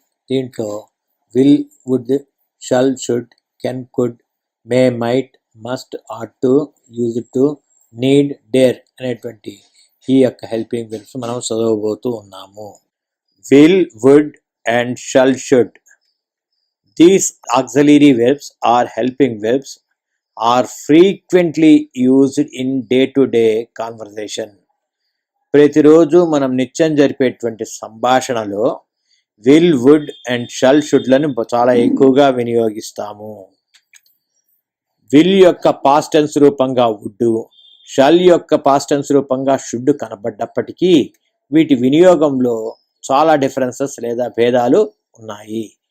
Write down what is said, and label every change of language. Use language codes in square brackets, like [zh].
[te] దీంట్లో will, would, shall, should, can, could, May, might, must, ought to, use to, need, dare అనేటువంటి ఈ యొక్క helping verbs మనం చదవబోతూ ఉన్నాము. [en] Will, would and shall, should. These auxiliary verbs or helping verbs are frequently used in day-to-day conversation. [te] ప్రతిరోజు మనం నిత్యం జరిపేటువంటి సంభాషణలో will, wood and shall, షుడ్లను చాలా ఎక్కువగా వినియోగిస్తాము. విల్ యొక్క పాస్ట్ టెన్స్ రూపంగా వుడ్, షల్ యొక్క పాస్ట్ టెన్స్ రూపంగా షుడ్ కనబడ్డప్పటికీ వీటి వినియోగంలో చాలా డిఫరెన్సెస్ లేదా భేదాలు ఉన్నాయి.